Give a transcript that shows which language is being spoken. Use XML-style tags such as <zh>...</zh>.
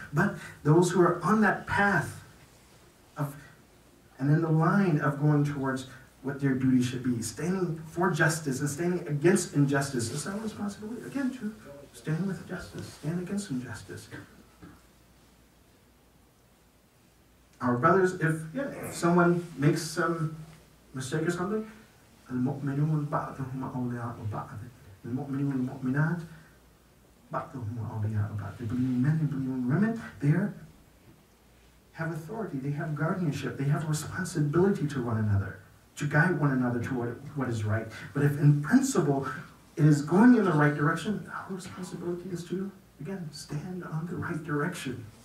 <en>But those who are on that path of, and in the line of going towards what their duty should be, standing for justice and standing against injustice, it's our responsibility, again, to stand with justice, stand against injustice. Our brothers, if someone makes some mistake or something,</en> <ar>المؤمنون بعضهم أولياء بعض. المؤمنون والمؤمنات بعضهم أولياء بعض.</ar> <en>They believe in men, they believe in women. They have authority, they have guardianship, they have responsibility to one another, to guide one another to what is right. But if in principle it is going in the right direction, our responsibility is to, again, stand on the right direction.</en>